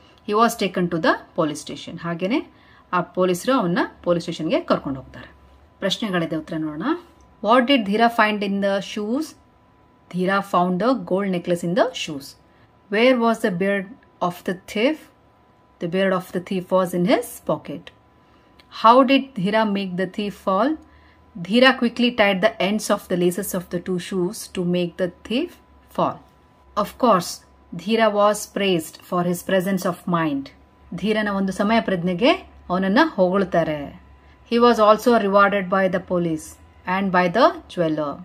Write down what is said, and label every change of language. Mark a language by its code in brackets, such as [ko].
[en] He was taken to the police station. [kn] ಹಾಗೇನೆ ಆ ಪೊಲೀಸರು ಅವನ್ನ ಪೊಲೀಸ್ ಸ್ಟೇಷನ್ಗೆ ಕರ್ಕೊಂಡು ಹೋಗ್ತಾರೆ. ಪ್ರಶ್ನೆಗಳಿದೆ, ಉತ್ತರ ನೋಡೋಣ. [en] What did Dhira find in the shoes? Dhira found the gold necklace in the shoes. Where was the beard of the thief? The beard of the thief was in his pocket. How did Dhira make the thief fall? Dhira quickly tied the ends of the laces of the two shoes to make the thief fall. Of course, Dhira was praised for his presence of mind. [kn] ಧೀರನ ಒಂದು ಸಮಯ ಪ್ರಜ್ಞೆಗೆ ಅವನನ್ನ ಹೊಗಳ್ತಾರೆ. [en] He was also rewarded by the police and by the jeweler.